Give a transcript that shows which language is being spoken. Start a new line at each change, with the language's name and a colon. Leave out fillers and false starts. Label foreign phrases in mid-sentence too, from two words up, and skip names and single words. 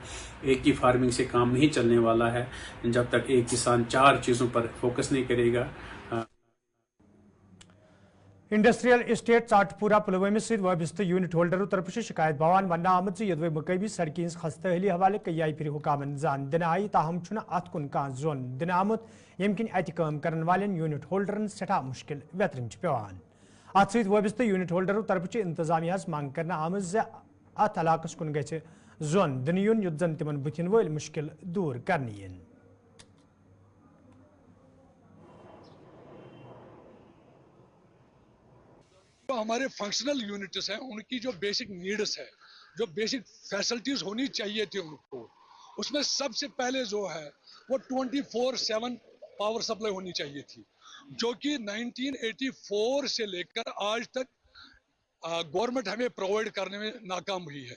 Hindi: एक ही फार्मिंग से काम नहीं चलने वाला है जब तक एक किसान 4 चीज़ों पर फोकस नहीं करेगा।
Kashmiri: इंडस्ट्रियल एस्टेट चाटपुरा पुलवामा सहित वाबस्ते यूनिट होल्डरों तरफ से शिकायत बवान वन आमद यदवे मकबी सड़क खस्तहली हवाले कई फिर हुकामन जान दिन आई, ताहम अत कुन कह जोन दिन आमुत यम किन अत काम करन वालें यूनिट होल्डरन सठा मुश्किल वेतरन पेवान। अत सहित वाबस्ते यूनिट होल्डरों तरफ से इंतजामिया मांग करना आमद अत इलाकस कुन गि जोन दिन युन युत जन तिमन बुथिन वल मुश्किल दूर करनी।
Hindi: जो हमारे
English: functional units
Hindi: हैं उनकी जो
English: basic needs
Hindi: है, जो
English: basic facilities
Hindi: होनी चाहिए थी उनको, उसमें सबसे पहले जो है वो 24/7
English: power supply
Hindi: होनी चाहिए थी, जो कि 1984 से लेकर आज तक गवर्नमेंट हमें प्रोवाइड करने में नाकाम हुई है।